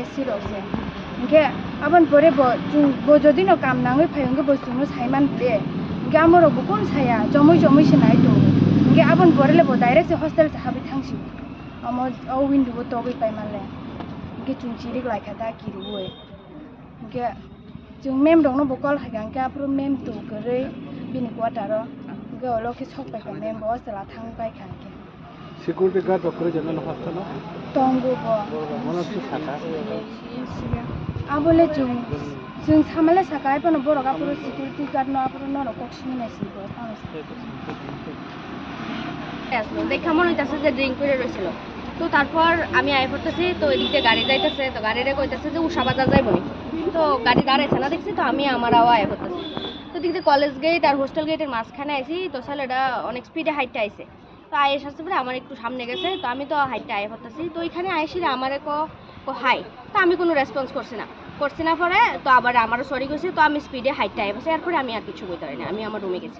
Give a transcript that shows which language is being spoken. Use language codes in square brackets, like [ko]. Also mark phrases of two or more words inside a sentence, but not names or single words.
[brx] सिरसे इनके आबन परे बो जदि न काम नाङै फायंगे बसुनो साइमान दे इनके आमरो बुकुन साया जमै जमै सनाय तो इनके आबन परेले बो [en] direct hostel [brx] से हाबि थांसि अमो ओ विंडो बो तगै पाइमाले इनके चुंचिरि लायखादा किरुवे इनके जों मेम दंनो बो कल हागां के आप्रो मेम तो गरै बिनि क्वार्टारो इनके ओलोके सकबाय का मेम बो सला थांबाय खानके [en] security guard [brx] ओकरे जन हस्ता न तंगो बो मनसु साका आबोले जों सामाले साकाय पन बरगा पुरो [en] security guard [brx] न आपुरो न कक्सिनि नासिबो [bn] আসলো দেখা মনে হইতাছে যে ড্রিঙ্ক করে রইছিল তো তারপর আমি আই পড়তেছি তো এদিকে গাড়ি যাইতেছে তো গাড়িরে কইতাছে যে উষা বাজার যাইব নি তো গাড়ি দাঁড়াইছে না দেখছি তো আমি আমার আই পড়তেছি তো দিকে [en] college gate [bn] আর হোস্টেল গেটের মাঝখানে আইছি তো ছেলেটা অনেক স্পিডে হাইটটা আইছে তো আয়ের সাথে পরে আমার একটু সামনে গেছে তো আমি তো হাইটটা আই পড়তেছি তো এখানে আইছি আমারে কো হাই তো আমি কোনো রেসপন্স করছি না পরে তো আবার আমারও সরি কইছে তো আমি স্পিডে হাইটটা আই পড়ছি এরপরে আমি আর কিছু কইতে পারি না আমি আমার রুমে গেছি